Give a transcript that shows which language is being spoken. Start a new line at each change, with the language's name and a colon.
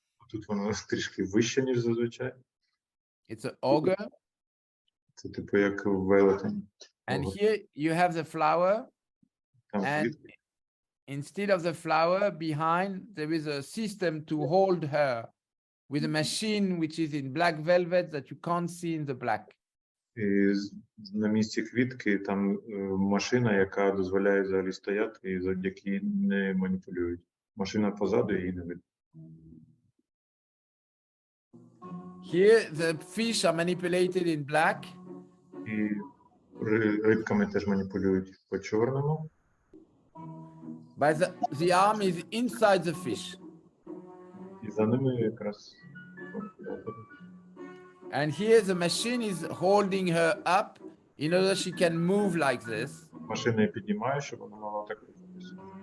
Ukrainian: Тут вона трішки вища, ніж зазвичай.
English: It's an ogre.
Ukrainian: Це типу як велетень.
English: And
Ukrainian: Ого.
English: here you have the flower.
Ukrainian: Там
English: And
Ukrainian: квітки.
English: instead of the flower, behind there is a system to hold her with a machine which is in black velvet that you can't see in the black.
Ukrainian: І на місці квітки там машина, яка дозволяє взагалі стояти, і завдяки не маніпулюють. Машина позаду, її не видно.
English: Here the fish are manipulated in black.
Ukrainian: І рибками теж маніпулюють по чорному.
English: But the arm is inside the fish.
Ukrainian: І за ними якраз маніпулятор.
English: And here the machine is holding her up in order she can move like this.
Ukrainian: Машина її піднімає, щоб вона могла так рухатися.